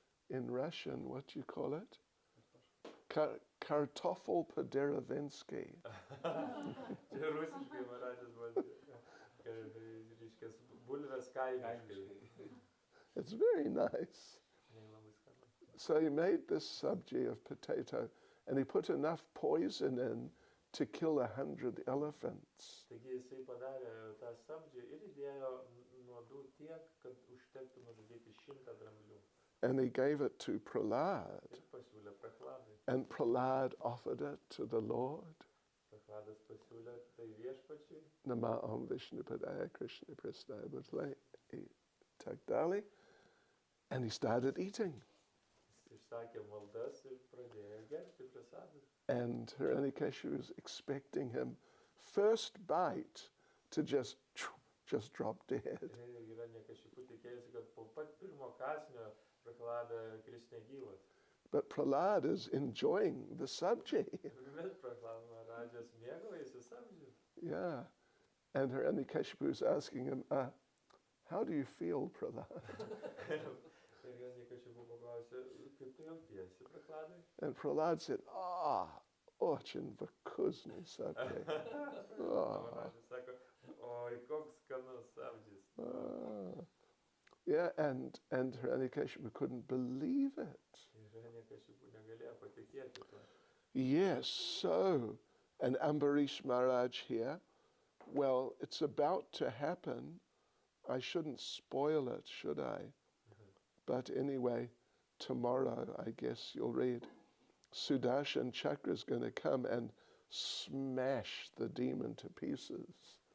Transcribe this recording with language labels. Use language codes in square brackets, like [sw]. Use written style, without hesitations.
[en] In Russian, what do you call it? [ru] Kartoffel po-derevensky. [lt] Čia rusiškai Maradžas buvo, reiškia, bulvės kaimiškai. [en] It's very nice. So he made this sabji of potato, and he put enough poison in to kill 100 elephants. [lt] Taigi jisai padarė tą sabdžią ir įdėjo nuodų tiek, kad užtektų nužudyti 100 dramblių. [en] And he gave it to Prahlad. [lt] Ir pasiūlė Prahladai. [en] And Prahlad offered it to the Lord. [lt] Prahladas pasiūlė tai viešpačiui. [sa] Nama Om Vishnupadaya Krishna Prasnaya Bhutale Tagdali. [en] And he started eating. [lt] Jis išsakė maldas ir pradėjo gerti prasadą. [en] And Hiranyakashipu was expecting him first bite to just drop dead. [lt] Ir Hiranyakashipu tikėjosi, kad po pat pirmo kąsnio Prahlada kris negyvas. [en] But Prahlad is enjoying the sabji. [lt] Bet Prahlada Maharajas mėgaujasi sabdžiu. [en] Yeah. And Hiranyakashipu is asking him, how do you feel, Prahlad? [lt] Ir Hiranyakashipu paklausė, kaip tu jautiesi, Prahladai? [en] And Prahlad said, [ru] очень вкусный [en] sabji. [lt] Maharajas sako, oi, koks skanus sabdžis. [en] Yeah, and Hiranyakashipu couldn't believe it. [lt] Ir Hiranyakashipu negalėjo patikėti tuo. [en] Yes, so, and Ambarish Maharaj here, well, it's about to happen. I shouldn't spoil it, should I? But anyway, tomorrow, I guess you'll read, Sudarshan Chakra is going to come and smash the demon to pieces.